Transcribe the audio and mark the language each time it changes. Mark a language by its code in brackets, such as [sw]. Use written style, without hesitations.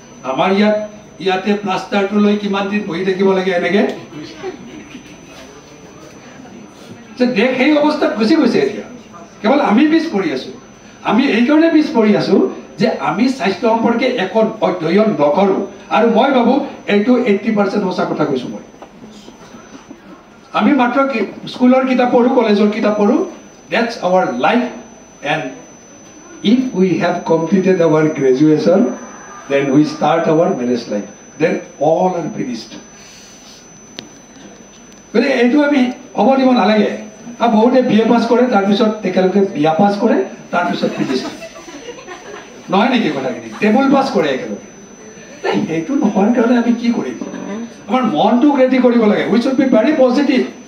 [as] আমাৰ ইয়াতে প্লাষ্টাৰটো লৈ কিমান দিন বহি থাকিব লাগে এনেকে, দেশ সেই অৱস্থাত গুচি গৈছে এতিয়া। কেৱল আমি পিছ পৰি আছো। আমি এইকাৰণে পিছ পৰি আছো যে আমি স্বাস্থ্য সম্পৰ্কে একো অধ্যয়ন নকৰোঁ। আৰু মই ভাবোঁ এইটো 80% সঁচা কথা কৈছোঁ মই। আমি মাত্ৰ স্কুলৰ কিতাপ পঢ়োঁ, [en] কলেজৰ কিতাপ পঢ়োঁ, that's our life, and if we have completed our graduation, then we start our marriage life, then all are finished. [as] গতিকে এইটো আমি হ'ব দিব নালাগে। বহুতে BA পাছ কৰে, তাৰপিছত তেখেতলোকে বিয়া পাছ কৰে, তাৰপিছত ফিনিছ নহয় নেকি কথাখিনি? টেবুল পাছ কৰে একেলগে। সেইটো নোহোৱাৰ কাৰণে আমি কি কৰিম? আমাৰ মনটোক ৰেডি কৰিব লাগে। [en] We should be very positive.